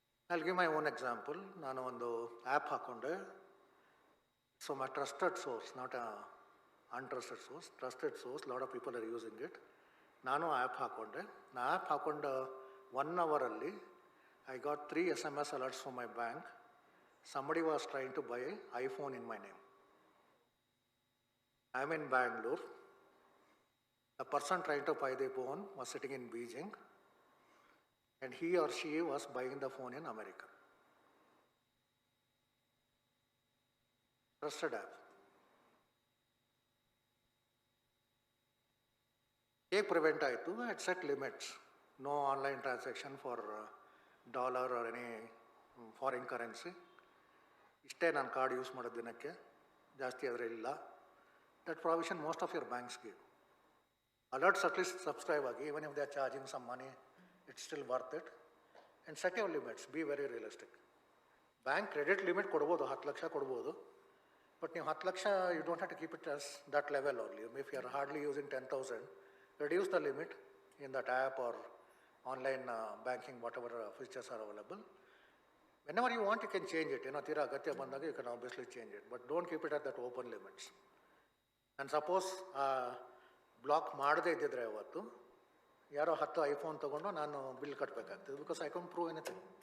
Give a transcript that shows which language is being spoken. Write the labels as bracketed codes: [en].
[en] I'll give my own example. [kn] ನಾನು ಒಂದು app ಹಾಕ್ಕೊಂಡೆ. [en] So my trusted source, not a untrusted source, trusted source, lot of people are using it. [kn] ನಾನು app ಹಾಕ್ಕೊಂಡೆ. ನಾ app ಹಾಕ್ಕೊಂಡು 1 ಅವರಲ್ಲಿ [en] I got 3 SMS alerts from my bank. Somebody was trying to buy iPhone in my name. I'm in Bangalore. The person trying to buy the phone was sitting in Beijing, and he or she was buying the phone in America. Trusted app. [kn] ಹೇಗೆ prevent ಆಯಿತು? [en] At set limits. No online transaction for dollar or any foreign currency. [kn] ಇಷ್ಟೇ ನಾನು card use ಮಾಡೋದು ದಿನಕ್ಕೆ, ಜಾಸ್ತಿ ಆದರೆ ಇಲ್ಲ. [en] That provision most of your banks give. Alerts at least subscribe ಆಗಿ, even if they are charging some money, it's still worth it. And set your limits. Be very realistic. Bank credit limit [kn] ಕೊಡ್ಬೋದು, 10 ಲಕ್ಷ ಕೊಡ್ಬೋದು. [en] But ನೀವು 10 lakh you don't have to keep it as that level only. If you are hardly using 10,000, reduce the limit in that app or online banking, whatever features are available. Whenever you want, you can change it. [kn] ತೀರಾ ಅಗತ್ಯ ಬಂದಾಗ [en] you can obviously change it. But don't keep it at that open limits. [kn] And suppose block ಮಾಡದೇ ಇದ್ದಿದ್ರೆ ಅವತ್ತು ಯಾರೋ 10 iPhone ತೊಗೊಂಡು ನಾನು bill ಕಟ್ಟಬೇಕಾಗ್ತದೆ, [en] Because I can't prove anything.